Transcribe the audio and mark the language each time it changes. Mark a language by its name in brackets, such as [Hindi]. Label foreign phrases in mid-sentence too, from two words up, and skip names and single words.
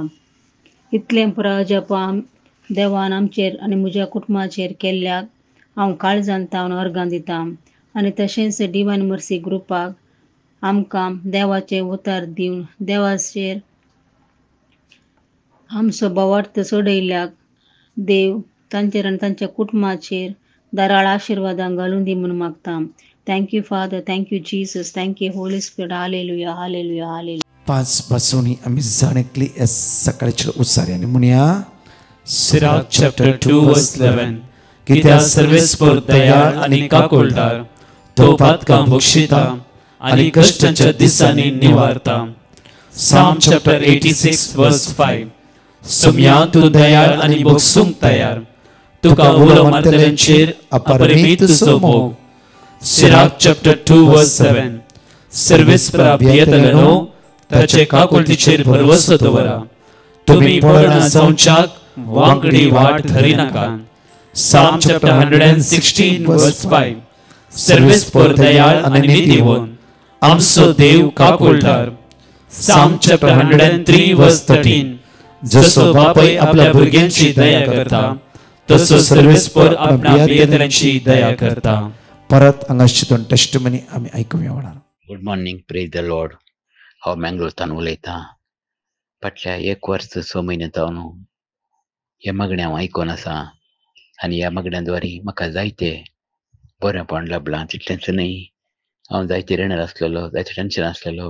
[Konkani] इतलें पुराय जपान देवान आमचेर आनी म्हज्या कुटुंबाचेर केल्ल्याक हांव काळजान तावन अर्गां दितां आनी तशेंच डिवायन मर्सी ग्रुपाक आमकां देवाचें उतार दिवन देवाचेर आमचो बोवार्थ सोडयल्याक देव तांचेर आनी तांच्या कुटुंबाचेर दाराळ आशिर्वादां घालून दी म्हूण मागतां. [English] thank you Father, thank you Jesus, thank you Holy Spirit. hallelujah, hallelujah, hallelujah. [Konkani] 5 पासून आमी जाणेकली सकाळच्या उसाऱ्याने म्हणया. [English] Sirach chapter 2 verse 11. [Konkani] कित्याक सर्वेस्पर दयाळ आनी काकुळटार, तो पातकां बक्षिता आनी कश्टांच्या दिसांनी निवारता. [English] Psalm chapter 86 verse 5. [Konkani] सुम्या तूं दयाळ आनी बक्षूंक तयार, तुका उलो मारतल्यांचेर अपरिमीत तुजो मोग. [English] Sirach chapter 2 verse 7. [Konkani] सर्वेस्परा भियेतले न्हू, ताचे काकुळटीचेर भरवसो दवरा. तुमी पडना जावच्याक वांगडी वाट धरिनाका. [English] Psalm chapter 116 verse 5. [Konkani] सर्वेस्पर दयाळ आनी नितीवन, आमचो देव काकुळटार. [English] Psalm chapter 103 verse 13. [Konkani] जसो बापाय आपल्या भुरग्यांची दया करता, तसो सर्वेस्पर आपल्या भियेतल्यांची दया करता. परत हांगाच्यान टेस्टमनी आमी आयकुया म्हणा. [English] good morning, praise the Lord. [Konkani] हांव मँगलोरतान उलयतां. फाटल्या 1 वर्स 6 म्हयने जावन ह्या मागणें हांव आयकोन आसा आनी ह्या मागण्या द्वारे म्हाका जायते बरेंपण लाभलां. तितलेंच न्हय, हांव जायते रिणार आसलेलो, जायते टेन्शन आसलेलो.